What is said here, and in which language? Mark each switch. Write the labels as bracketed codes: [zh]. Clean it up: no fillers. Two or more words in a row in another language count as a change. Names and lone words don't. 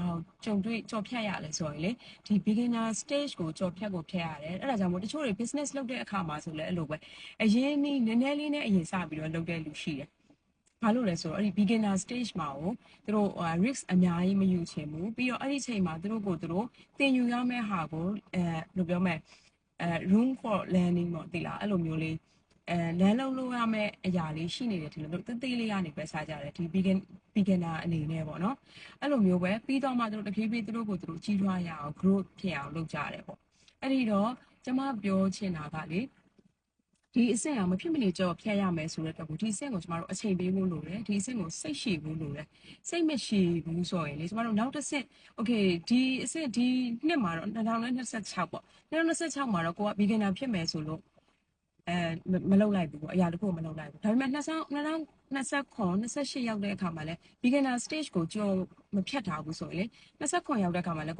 [my] ကိုကြုံတွေ့ကြော်ဖြတ်ရလဲဆိုရင်လေဒီ [en] beginner stage [my] ကိုကြော်ဖြတ်ရတယ်အဲ့ဒါကြောင့်မို့တချို့တွေ business လုပ်တဲ့အခါမှာဆိုလဲအဲ့လိုပဲအရင်နည်းနည်းလေးနဲ့အရင်စပြီးတော့လုပ်တဲ့လူရှိတယ်ဘာလို့လဲဆိုတော့အဲ့ဒီ [en] beginner stage [my] မှာကိုသူတို့ risk အ များကြီးမယူချင်ဘူးပြီးတော့အဲ့ဒီချိန်မှာသူတို့သင်ယူရမယ့်ဟာကိုဘယ်လိုပြောမလဲ [en] room for learning [my] ပေါ့ဒီလားအဲ့လိုမျိုးလေးလမ်းလုံးလို့ရမယ့်အရာလေးရှိနေ တယ်ဒီလိုသေးသေးလေးကနေပဲစားကြတယ်ဒီ beginner အနေနဲ့ပေါ့နော်အဲ့လိုမျိုးပဲပြီးတော့မှသူတို့တဖြည်းဖြည်းသူတို့ကိုသူတို့ကြီးထွားရအောင် growth ဖြစ်အောင်လုပ်ကြတယ်ပေါ့အဲ့ဒီတော့ကျမပြောချင်တာကလေဒီအဆင့်ကမဖြစ်မနေကြော်ဖြတ်ရမယ်ဆိုတဲ့အတွက်ကိုဒီအဆင့်ကိုကျမတို့အချိန်ပေးဖို့လိုတယ်ဒီအဆင့်ကိုစိတ်ရှည်ဖို့လိုတယ်စိတ်မရှည်ဘူးဆိုရင်လေကျမတို့နောက်တစ်ဆင့် okay ဒီအဆင့်ဒီနှစ်မှာတော့2026ပေါ့2026မှာတော့ကိုက beginner ဖြစ်မယ်ဆိုလို့မလုပ်လိုက်ဘူးပေါ့အရာတခုမလုပ်လိုက်ဘူးဒါပေမဲ့2029 28ရောက်တဲ့အခါမှာလဲ [en] beginner stage [my] ကိုကြော်မဖြတ်ထားဘူးဆိုရင်လေ29ရောက်တဲ့အခါမှာလဲ